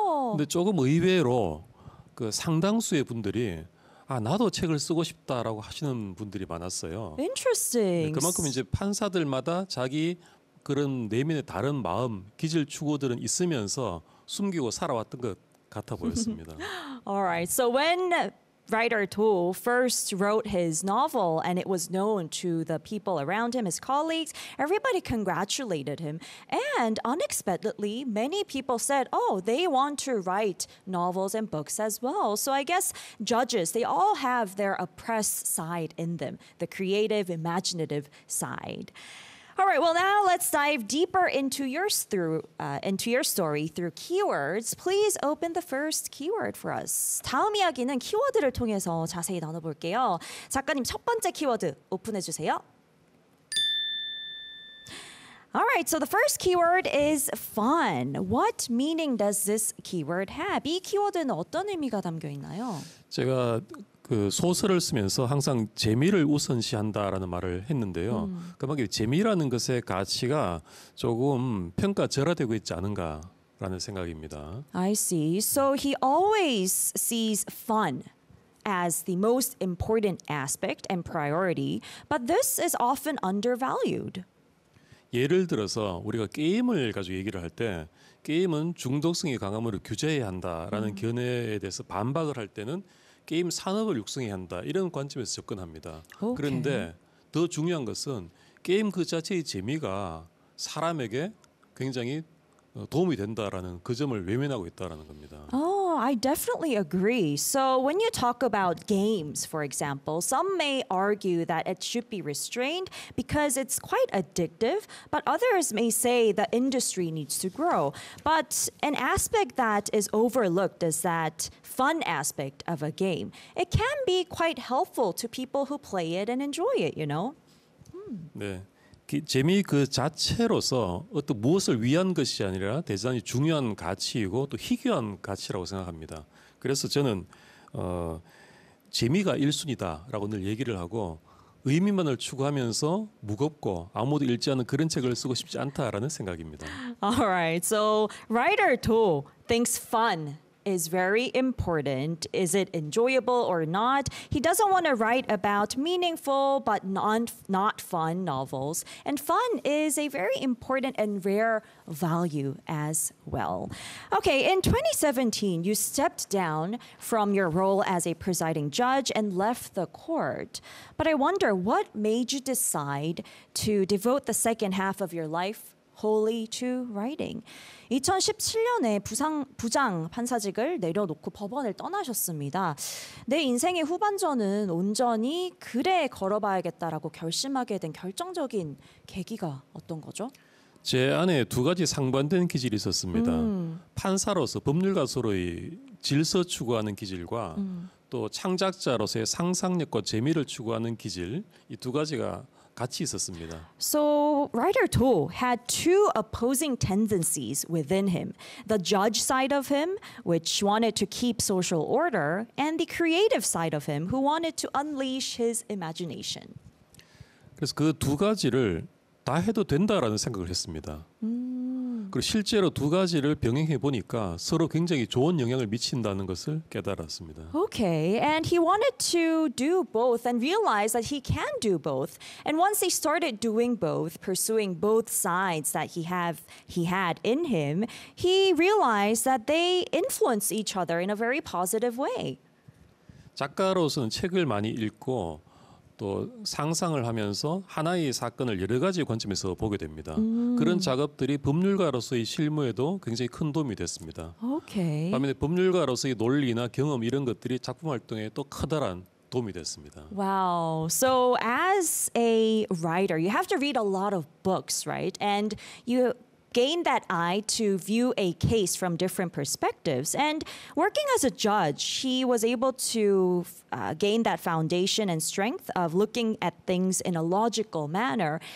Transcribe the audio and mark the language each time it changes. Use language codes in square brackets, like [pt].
[ko] 근데 조금 의외로 그 상당수의 분들이 아 나도 책을 쓰고 싶다라고 하시는 분들이 많았어요. [en] Interesting. [ko] 그만큼 이제 판사들마다 자기 그런 내면의 다른 마음, 기질 추구들은 있으면서 숨기고 살아왔던 것 같아 보였습니다. [en] All right. So when writer Do first wrote his novel and it was known to the people around him, his colleagues, everybody congratulated him. And unexpectedly, many people said, oh, they want to write novels and books as well. So I guess judges, they all have their oppressed side in them, the creative, imaginative side. All right, well, now let's dive deeper into your story through keywords. Please open the first keyword for us. [ko] 다음 이야기는 키워드를 통해서 자세히 나눠볼게요. 작가님, 첫 번째 키워드 오픈해주세요. [en] All right, so the first keyword is fun. What meaning does this keyword have? [ko] 이 키워드는 어떤 의미가 담겨 있나요? 제가 그 소설을 쓰면서 항상 재미를 우선시한다라는 말을 했는데요. 그만큼 재미라는 것의 가치가 조금 평가절하되고 있지 않은가라는 생각입니다. [en] I see. So he always sees fun as the most important aspect and priority, but this is often undervalued. [ko] 예를 들어서 우리가 게임을 가지고 얘기를 할 때 게임은 중독성이 강함으로 규제해야 한다라는 견해에 대해서 반박을 할 때는 게임 산업을 육성해야 한다 이런 관점에서 접근합니다. [en] Okay. [ko] 그런데 더 중요한 것은 게임 그 자체의 재미가 사람에게 굉장히 도움이 된다라는 그 점을 외면하고 있다라는 겁니다. [en] Oh, I definitely agree. So when you talk about games, for example, some may argue that it should be restrained because it's quite addictive, but others may say the industry needs to grow. But an aspect that is overlooked is that fun aspect of a game. It can be quite helpful to people who play it and enjoy it, you know? [ko] Hmm. 네. 재미 그 자체로서 어떤 무엇을 위한 것이 아니라 대단히 중요한 가치이고 또 희귀한 가치라고 생각합니다. 그래서 저는 재미가 1순위다라고 늘 얘기를 하고 의미만을 추구하면서 무겁고 아무도 읽지 않는 그런 책을 쓰고 싶지 않다라는 생각입니다. [en] All right. So writer Do thinks fun is very important. Is it enjoyable or not? He doesn't want to write about meaningful but not fun novels. And fun is a very important and rare value as well. Okay, in 2017, you stepped down from your role as a presiding judge and left the court. But I wonder, what made you decide to devote the second half of your life wholly to writing? [ko] 2017년에 부장 판사직을 내려놓고 법원을 떠나셨습니다. 내 인생의 후반전은 온전히 글에 걸어봐야겠다라고 결심하게 된 결정적인 계기가 어떤 거죠? 제 안에 두 가지 상반된 기질이 있었습니다. 판사로서 법률가로서의 질서 추구하는 기질과 또 창작자로서의 상상력과 재미를 추구하는 기질, 이 두 가지가 같이 있었습니다. [en] So writer Do had two opposing tendencies within him. The judge side of him, which wanted to keep social order, and the creative side of him, who wanted to unleash his imagination. [ko] 그래서 그 두 가지를 다 해도 된다라는 생각을 했습니다. 그리고 실제로 두 가지를 병행해 보니까 서로 굉장히 좋은 영향을 미친다는 것을 깨달았습니다. [en] Okay, and he wanted to do both and realize that he can do both. And once he started doing both, pursuing both sides that he had in him, he realized that they influence each other in a very positive way. [ko] 작가로서는 책을 많이 읽고 또 상상을 하면서 하나의 사건을 여러 가지 관점에서 보게 됩니다. 그런 작업들이 법률가로서의 실무에도 굉장히 큰 도움이 됐습니다. [en] 오케이. [ko] 반면에 법률가로서의 논리나 경험 이런 것들이 작품 활동에 또 커다란 도움이 됐습니다. [en] Wow. So as a writer, you have to read a lot of books, right? And you gained that eye to view a case from different perspectives. And working as a judge, he was able to gain that foundation and strength of looking at things in a logical manner.